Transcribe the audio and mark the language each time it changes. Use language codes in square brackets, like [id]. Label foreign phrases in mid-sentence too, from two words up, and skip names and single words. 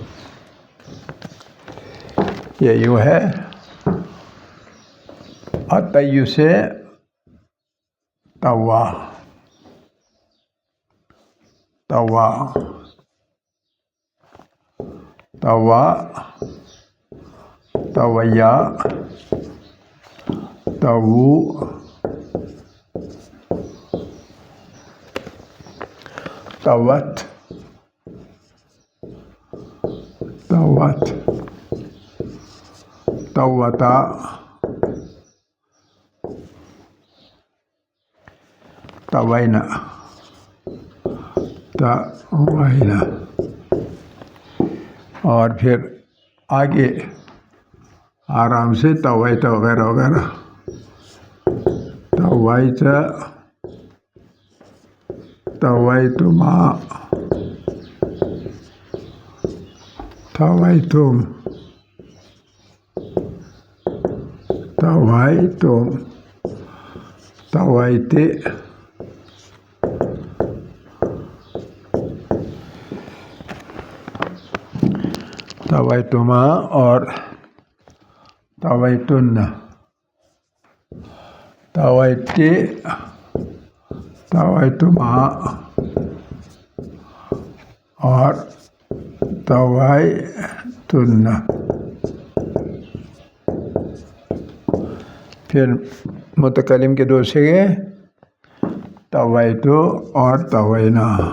[ur] یہ یوں ہے الطی سے طوا. [ar] طوا طوا طویا طوو طوت طوت طوتا طوینا طوینا. [ur] اور پھر آگے آرام سے طویت وغیرہ وغیرہ. [ar] طویت طویتما طویتم طویتم طویت طویتما اور طویتن. طویت طویتما اور طویتن. [ur] پھر متکلم کے دو صیغے طویتو اور طوینا.